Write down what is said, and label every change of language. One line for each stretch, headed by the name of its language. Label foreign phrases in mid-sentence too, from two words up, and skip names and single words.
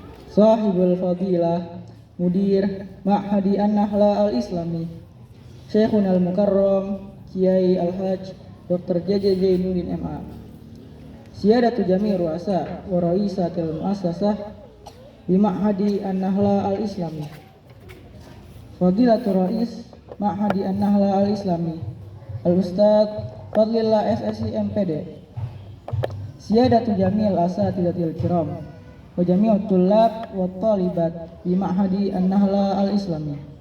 Arabic: صاحب الفضيلة مدير معهد النحلة الإسلامي الشيخ المكرم كياي الحاج د. JJ Zainuddin MA سيادة جميع رؤساء ورئيسات المؤسسة بمعهد النحلة الإسلامي فضيلة رئيس معهد النحلة الإسلامي الأستاذ Fadlillah SSI MPD سيادة جميع الأساتذة الكرام وجميع الطلاب والطالبات بمعهد النحلة الإسلامي.